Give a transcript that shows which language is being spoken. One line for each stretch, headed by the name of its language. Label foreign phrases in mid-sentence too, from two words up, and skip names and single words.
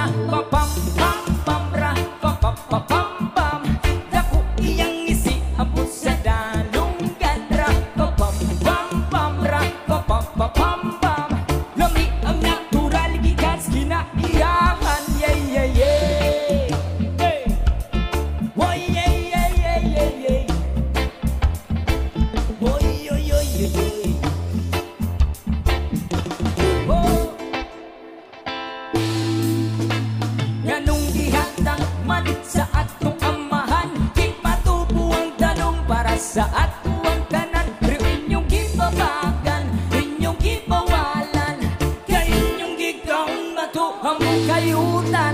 Cebuano: Papam-pam-pam, ra papapapam-pam. Dako iyang isi, abot sa dalunggan, ra papam-pam-pam, ra papapapam-pam. Lami ang natural, gikas kinaiyahan.
English: Yeah, yeah, yeah. Hey. Woy, yeah, yeah, yeah, yeah, yeah. Woy, yoy, yoy, yoy, yoy. Oh.
Cebuano: Nganong gihatag man sa atong amahan, di matubo ang tanong para sa atuang tanan. Pero inyong gibabagan, inyong gibawalan, kay inyong gigawon matuhang mong kayutan.